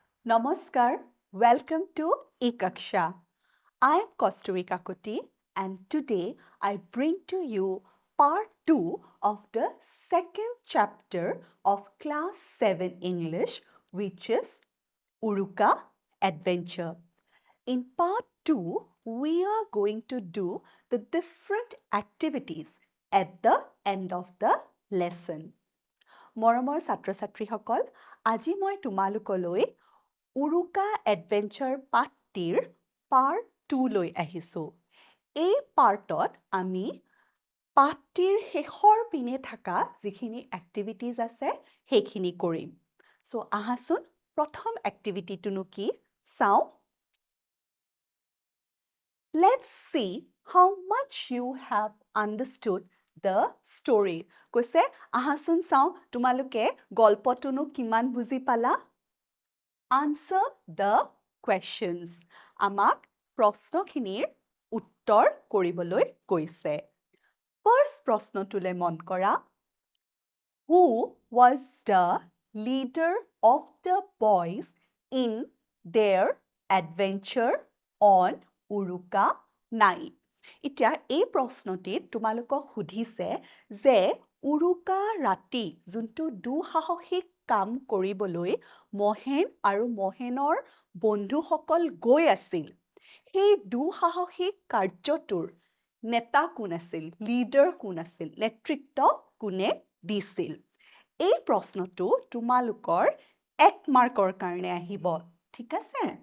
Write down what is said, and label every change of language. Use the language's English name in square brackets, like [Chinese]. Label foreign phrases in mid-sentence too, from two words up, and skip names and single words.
[English] Namaskar, welcome to Ekaksha. I am Kasturi Kakoti and today I bring to you part 2 of the second chapter of class 7 English, which is Uruka Adventure. In part 2, we are going to do the different activities at the end of the lesson. [Assamese] মৰমৰ ছাত্ৰ ছাত্ৰীসকল, আজি মই তোমালোকলৈ উৰুকা এডভেঞ্চাৰ পাঠটিৰ পাৰ্ট 2 লৈ আহিছোঁ। এই পাৰ্টত আমি পাঠটিৰ শেষৰ পিনে থকা যিখিনি এক্টিভিটিজ আছে সেইখিনি কৰিম। চ' আহাচোন প্ৰথম এক্টিভিটিটোনো কি চাওঁ। [English] Let's see how much you have understood the story. [Assamese] কৈছে আহাচোন চাওঁ তোমালোকে গল্পটোনো কিমান বুজি পালা? [English] Answer the questions. [Assamese] আমাক প্ৰশ্নখিনিৰ উত্তৰ কৰিবলৈ কৈছে। First প্ৰশ্নটোলৈ মন কৰা। [English] Who was the leader of the boys in their adventure on Uruka night? [Assamese] এতিয়া এই প্ৰশ্নটিত তোমালোকক সুধিছে যে উৰুকা ৰাতি যোনটো দুঃসাহসিক কাম কৰিবলৈ মহেন আৰু মহেনৰ বন্ধুসকল গৈ আছিল সেই দুঃসাহসিক কাৰ্যটোৰ নেতা কোন আছিল লিডাৰ কোন আছিল নেতৃত্ব কোনে দিছিল এই প্ৰশ্নটো তোমালোকৰ 1 মাৰ্কৰ কাৰণে আহিব ঠিক আছে